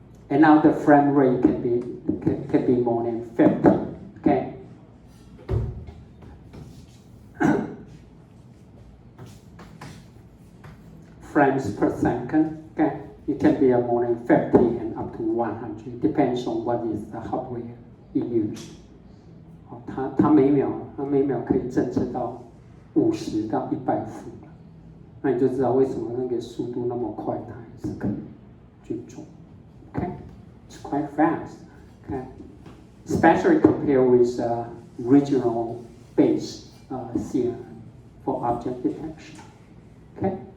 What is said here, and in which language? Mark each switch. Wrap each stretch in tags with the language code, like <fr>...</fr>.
<en>And now the frame rate can be more than 50. Okay. Frames per second. Okay. It can be more than 50 and up to 100. Depends on what is the hardware you use.</en> <zh>它每秒可以侦测到50到100伏，那你就知道为什么那个速度那么快，它还是可以去做。</zh> <en>Okay, it's quite fast. Okay, especially compared with regional base CN for object detection. Okay.</en>